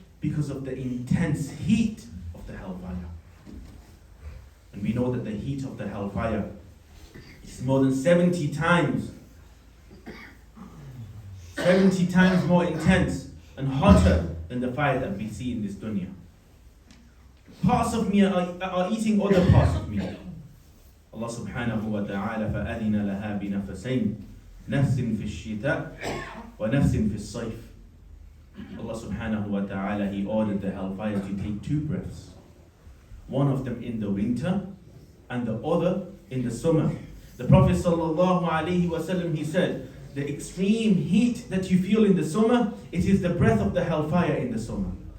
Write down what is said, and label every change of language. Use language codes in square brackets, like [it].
[en] Because of the intense heat of the hellfire. And we know that the heat of the hellfire is more than 70 times more intense and hotter than the fire that we see in this dunya. Parts of me are eating other parts of me. [ar] Allah subhanahu wa ta'ala, فَأَذِنَ لَهَا بِنَفَسَيْنِ نَفْسٍ فِي الشِّتَاءِ وَنَفْسٍ فِي الصَّيْفِ. [en] Allah subhanahu wa ta'ala, He ordered the hellfire to take two breaths. One of them in the winter and the other in the summer. The Prophet sallallahu alayhi wasallam, he said, the extreme heat that you feel in the summer, it is the breath of the hellfire in the summer.